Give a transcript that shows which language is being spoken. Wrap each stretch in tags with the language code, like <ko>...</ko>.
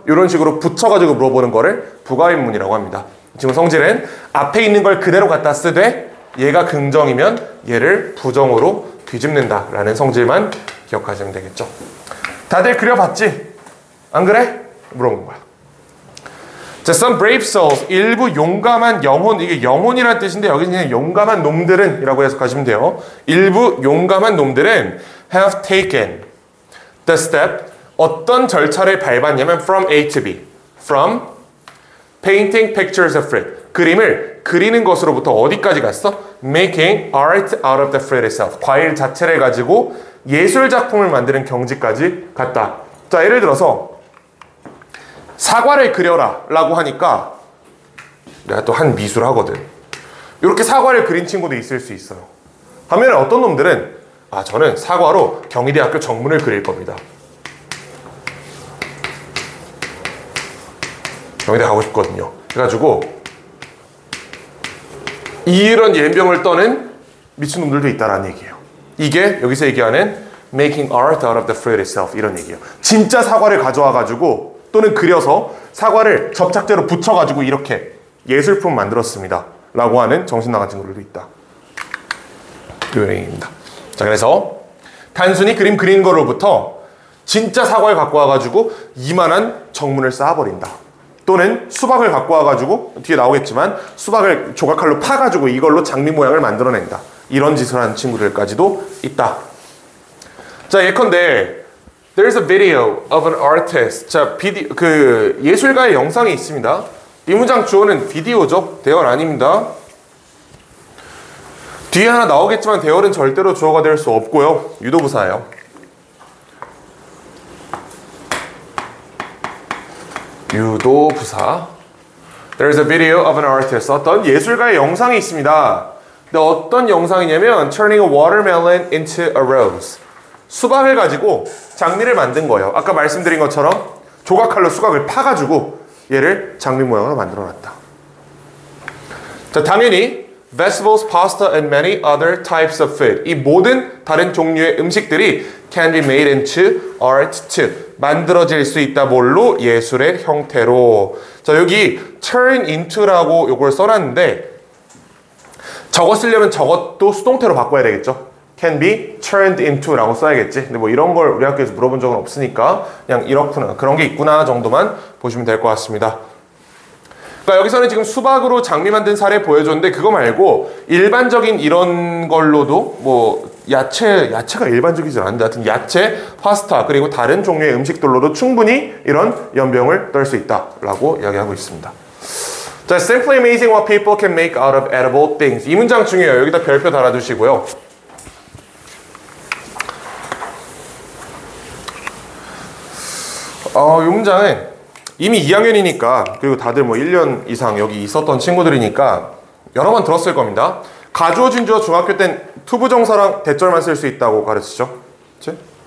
<ko>이런 식으로 붙여가지고 물어보는 거를 부가인문이라고 합니다. 지금 성질은 앞에 있는 걸 그대로 갖다 쓰되 얘가 긍정이면 얘를 부정으로 뒤집는다 라는 성질만 기억하시면 되겠죠. 다들 그려봤지? 안 그래? 물어본 거야. 자,</ko> <en>some brave souls,</en> <ko>일부 용감한 영혼, 이게 영혼이라는 뜻인데 여기는 그냥 용감한 놈들은 이라고 해석하시면 돼요. 일부 용감한 놈들은</ko> <en>have taken the step,</en> <ko>어떤 절차를 밟았냐면</ko> <en>from A to B, from painting pictures of fruit,</en> <ko>그림을 그리는 것으로부터 어디까지 갔어?</ko> <en>making art out of the fruit itself,</en> <ko>과일 자체를 가지고 예술 작품을 만드는 경지까지 갔다. 자, 예를 들어서 사과를 그려라 라고 하니까 내가 또 한 미술 하거든. 이렇게 사과를 그린 친구도 있을 수 있어요. 반면에 어떤 놈들은 저는 사과로 경희대학교 정문을 그릴 겁니다. 경희대 가고 싶거든요. 그래가지고 이런 연병을 떠는 미친놈들도 있다라는 얘기예요. 이게 여기서 얘기하는</ko> <en>making art out of the fruit itself</en> <ko>이런 얘기예요. 진짜 사과를 가져와가지고 또는 그려서 사과를 접착제로 붙여가지고 이렇게 예술품 만들었습니다 라고 하는 정신 나간 친구들도 있다. 이 얘기입니다. 자, 그래서 단순히 그림 그린 거로부터 진짜 사과를 갖고 와가지고 이만한 정문을 쌓아버린다. 또는 수박을 갖고 와가지고 뒤에 나오겠지만 수박을 조각칼로 파가지고 이걸로 장미 모양을 만들어낸다. 이런 짓을 하는 친구들까지도 있다. 자, 예컨대</ko> <en>There's a video of an artist.</en> <ko>자, 예술가의 영상이 있습니다. 이 문장 주어는 비디오죠. 대열 아닙니다. 뒤에 하나 나오겠지만 대열은 절대로 주어가 될 수 없고요. 유도부사예요. 유도부사.</ko> <en>There's a video of an artist.</en> <ko>어떤 예술가의 영상이 있습니다. 근데 어떤 영상이냐면</ko> <en>Turning a watermelon into a rose.</en> <ko>수박을 가지고 장미를 만든 거예요. 아까 말씀드린 것처럼 조각칼로 수박을 파가지고 얘를 장미 모양으로 만들어놨다. 자, 당연히</ko> <en>vegetables, pasta, and many other types of food.</en> <ko>이 모든 다른 종류의 음식들이</ko> <en>can be made into art too.</en> <ko>만들어질 수 있다. 뭘로? 예술의 형태로. 자, 여기 turn into라고 요걸 써놨는데 저거 쓰려면 저것도 수동태로 바꿔야 되겠죠.</ko> <en>can be turned into</en> <ko>라고 써야겠지. 근데 뭐 이런 걸 우리 학교에서 물어본 적은 없으니까 그냥 이렇구나, 그런 게 있구나 정도만 보시면 될 것 같습니다. 그러니까 여기서는 지금 수박으로 장미 만든 사례 보여줬는데 그거 말고 일반적인 이런 걸로도 뭐 야채가 일반적이지 않은데 하여튼 야채, 파스타 그리고 다른 종류의 음식들로도 충분히 이런 연병을 떨 수 있다라고 이야기하고 있습니다.</ko> <en>자, simply amazing what people can make out of edible things.</en> <ko>이 문장 중요해요. 여기다 별표 달아주시고요. 이 문장은 이미 2학년이니까 그리고 다들 뭐 1년 이상 여기 있었던 친구들이니까 여러 번 들었을 겁니다. 가주어 진주어 중학교 땐 투부정사랑 대절만 쓸 수 있다고 가르치죠. 그치?</ko>